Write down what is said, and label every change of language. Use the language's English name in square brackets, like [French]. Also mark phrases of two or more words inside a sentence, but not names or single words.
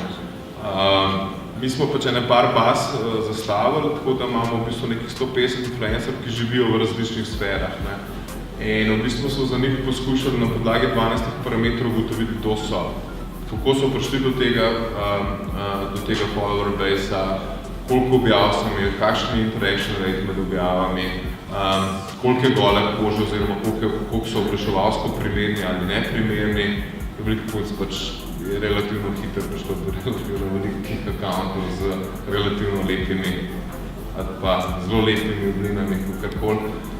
[Slovenian] Mi smo pač ene par baz zastavili, tako da imamo v bistvu nekih 150 influencerjev, ki živijo v različnih sferah. Ne? In v bistvu so za njih poskušali na podlagi 12 parametrov ugotoviti, kdo so. Kako so prišli do tega [English] follower base-a, [Slovenian] koliko objav so imeli, kakšen [English] interaction rate [Slovenian] med objavami, koliko je gole kože oziroma koliko so oglaševalsko primerni ali neprimerni. Veliko punc pač je relativno hitro prišlo do relativno velikih akauntov z relativno lepimi ali pa zelo lepimi oblinami, kakorkoli.